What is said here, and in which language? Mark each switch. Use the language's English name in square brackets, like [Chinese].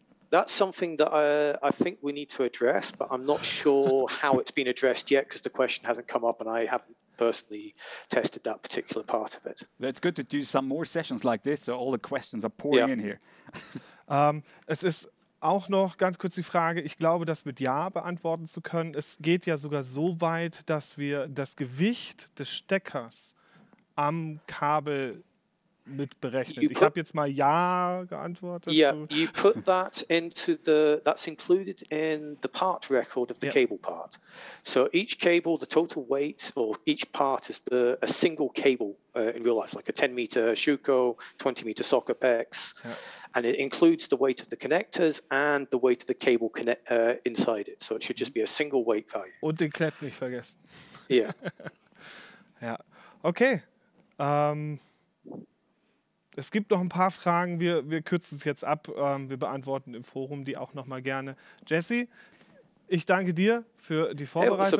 [English] That's something that I think we need to address, but I'm not sure how it's been addressed yet because the question hasn't come up and I haven't personally tested that particular part of it. It's good to do some more sessions like this, so all the questions are pouring in here. [German] Es ist auch noch ganz kurz die Frage, ich glaube, das mit Ja beantworten zu können. Es geht ja sogar so weit, dass wir das Gewicht des Steckers am Kabel mit berechnet. Ich habe jetzt mal Ja geantwortet. [English] Yeah, you put that into that's included in the part record of the cable part. So each cable, the total weight of each part is a single cable in real life, like a 10-meter Schuko, 20-meter socket PEX. Yeah. And it includes the weight of the connectors and the weight of the cable inside it. So it should just be a single weight value. [German] Und den Klepp nicht vergessen. Ja. Ja, okay. Es gibt noch ein paar Fragen, wir kürzen es jetzt ab, wir beantworten im Forum die auch noch mal gerne. Jesse, ich danke dir für die Vorbereitung.